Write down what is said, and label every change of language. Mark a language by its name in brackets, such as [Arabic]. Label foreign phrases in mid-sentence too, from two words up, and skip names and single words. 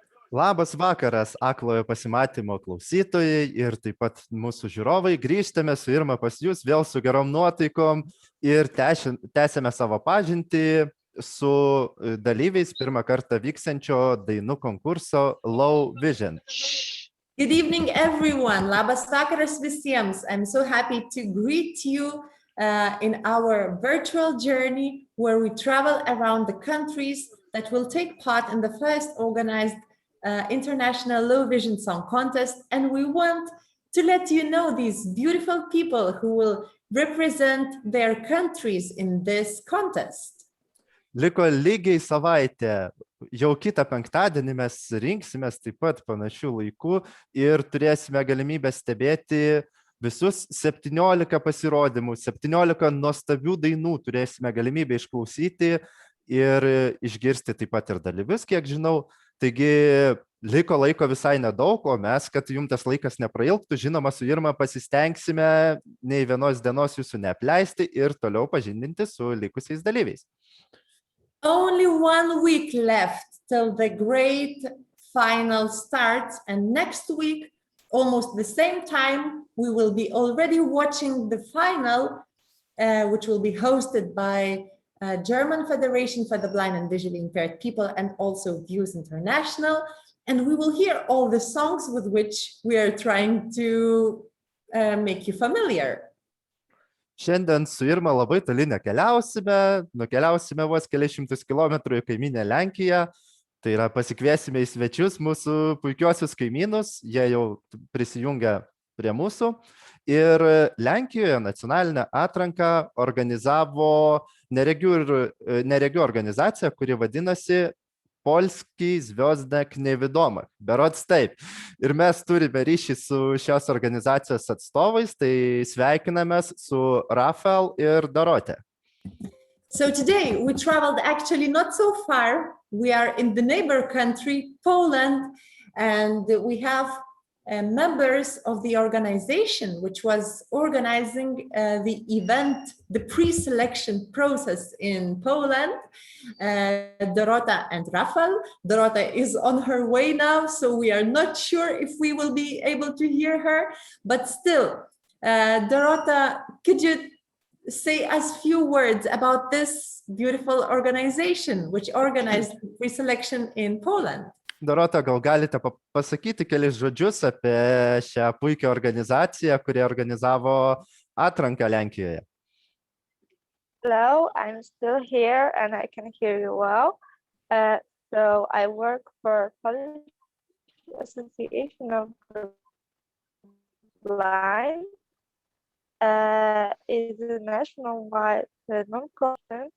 [Lithuanian] Labas vakaras, aklojo pasimatymo klausytojai ir taip pat mūsų žiūrovai. Grįžtame su Irma pas jūs vėl su gerom nuotaikom ir tęsėme savo pažintį su dalyviais pirmą kartą vyksiančio dainų konkurso Low Vision. [English] Good evening, everyone. [Lithuanian] Labas vakaras visiems. [English] I'm so happy to greet you in our virtual journey where we travel around the countries that will take part in the first organized International Low Vision Song Contest. And we want to let you know these beautiful people who will represent their countries in this contest. [Lithuanian] Liko lygiai savaitė. Jau kitą penktadienį mes rinksimės taip pat panašių laikų ir turėsime galimybę stebėti visus 17 pasirodymų, 17 nuostabių dainų turėsime galimybę išklausyti ir išgirsti taip pat ir dalyvius, kiek žinau. Taigi liko laiko visai nedaug, o mes, kad jums tas laikas neprailgtų, žinoma, su Irma pasistengsime nei vienos dienos jūsų neapleisti ir toliau pažindinti su likusiais dalyviais. [English] Only 1 week left till the great final starts, and next week, almost the same time, we will be already watching the final, which will be hosted by German Federation for the Blind and Visually Impaired People and also Views International, and we will hear all the songs with which we are trying to make you familiar. [Lithuanian] Šiandien su Irma labai toli nukeliausime vos kelias šimtus kilometrų į kaimynę Lenkiją. Tai yra pasikviesime į svečius mūsų puikiuosius kaimynus, jie jau prisijungia prie mūsų. Ir Lenkijoje nacionalinę atranką organizavo neregių organizacija, kuri vadinasi Polski Związek Niewidomych. Berods taip. Ir mes turime ryšį su šios organizacijos atstovais, tai sveikinamės su Rafael ir Dorotė. [English] So today we traveled actually not so far. We are in the neighbor country, Poland, and we have members of the organization which was organizing the event, the pre-selection process in Poland, Dorota and Rafael. Dorota is on her way now, so we are not sure if we will be able to hear her, but still, Dorota, could you say us a few words about this beautiful organization which organized the pre-selection in Poland? [Lithuanian] Dorota, gal galite pasakyti kelis žodžius apie šią puikią organizaciją, kuri organizavo atranką Lenkijoje? [English] Hello, I'm still here and I can hear you well. So I work for Polish Association of the Blind. It's a nationwide non-profit.